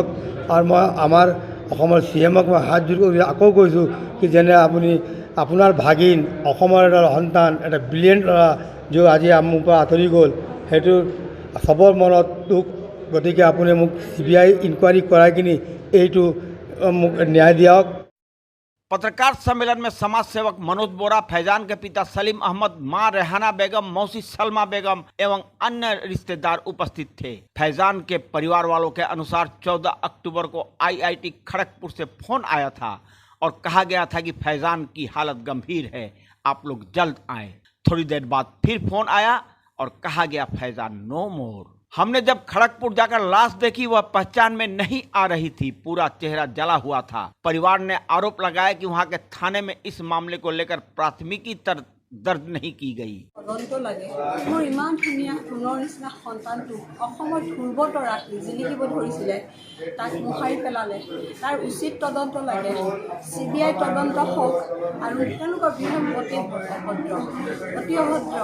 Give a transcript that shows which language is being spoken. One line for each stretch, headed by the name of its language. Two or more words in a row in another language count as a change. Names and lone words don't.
Assamese: আৰু মই আমাৰ অসমৰ CMক মই হাত জোৰ কৰি আকৌ কৈছোঁ কি যেনে আপুনি আপোনাৰ ভাগিন অসমৰ এটা সন্তান, এটা ব্ৰিলিয়েণ্ট ল'ৰা যে আজি মোৰ পৰা আঁতৰি গ'ল, সেইটো চবৰ মনত দুখ। গতিকে আপুনি মোক CBI ইনকুৱাৰী কৰাই কিনি এইটো মোক ন্যায় দিয়ক।
Hindi: पत्रकार सम्मेलन में समाज सेवक मनोज बोरा, फैजान के पिता सलीम अहमद, मां रेहाना बेगम, मौसी सलमा बेगम एवं अन्य रिश्तेदार उपस्थित थे। फैजान के परिवार वालों के अनुसार 14 अक्टूबर को आईआईटी खड़गपुर से फोन आया था और कहा गया था कि फैजान की हालत गंभीर है, आप लोग जल्द आए। थोड़ी देर बाद फिर फोन आया और कहा गया फैजान
English: no more.
Hindi: हमने जब खड़गपुर जाकर लाश देखी, वह पहचान में नहीं आ रही थी, पूरा चेहरा जला हुआ था। परिवार ने आरोप लगाया कि वहां के थाने में इस मामले को लेकर प्राथमिकी दर्ज नहीं की गई।
Assamese: তদন্ত লাগে। মোৰ ইমান ধুনীয়া সোণৰ নিচিনা সন্তানটো অসমত ঘূৰ্ব তৰাত জিলিকিব ধৰিছিলে, তাক মোহাৰি পেলালে। তাৰ উচিত তদন্ত লাগে, CBI তদন্ত হওক। আৰু তেওঁলোকৰ বিৰুদ্ধে অতি অভদ্ৰ।